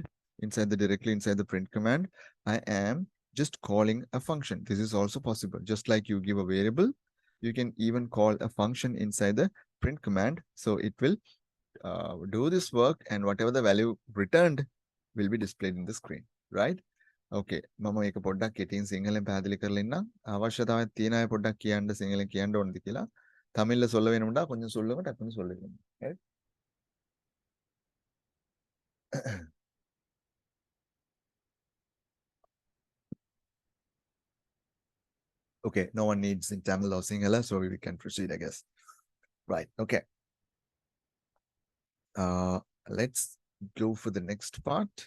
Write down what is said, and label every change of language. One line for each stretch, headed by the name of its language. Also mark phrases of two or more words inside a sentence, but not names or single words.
English: Directly inside the print command, I am just calling a function. This is also possible. Just like you give a variable, you can even call a function inside the print command. So it will do this work, and whatever the value returned will be displayed in the screen, right?
Sinhala: Okay, මම මේක පොඩ්ඩක් කෙටියෙන් සිංහලෙන් පැහැදිලි කරලා ඉන්නම්. අවශ්‍යතාවයක් තියෙන අය පොඩ්ඩක් කියන්න සිංහලෙන් කියන්න ඕනද කියලා.
Tamil: தமிழ்ல சொல்ல வேணும்டா கொஞ்சம் சொல்லுங்க, டக்குன்னு சொல்லுங்க.
English: Right? Okay, no one needs in Tamil or Sinhala, so we can proceed, I guess. Right, okay. Let's go for the next part.